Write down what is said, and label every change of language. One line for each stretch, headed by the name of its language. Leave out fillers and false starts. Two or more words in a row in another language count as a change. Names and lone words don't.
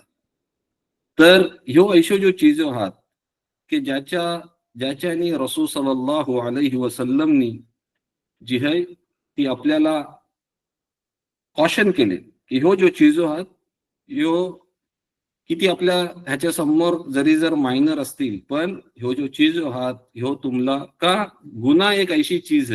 Marathi: तर ह्यो ऐशो जो चीजो आहात की ज्याच्याने रसूल
Arabic: صلى الله عليه وسلم
Marathi: जी आहे ती आपल्याला कॉशन केले की ह्यो जो चीजो आहात ह्यो किती आपल्या ह्याच्या समोर जरी जर मायनर असतील पण ह्यो जो चीज आहात ह्यो तुम्हाला का गुन्हा एक अशी चीज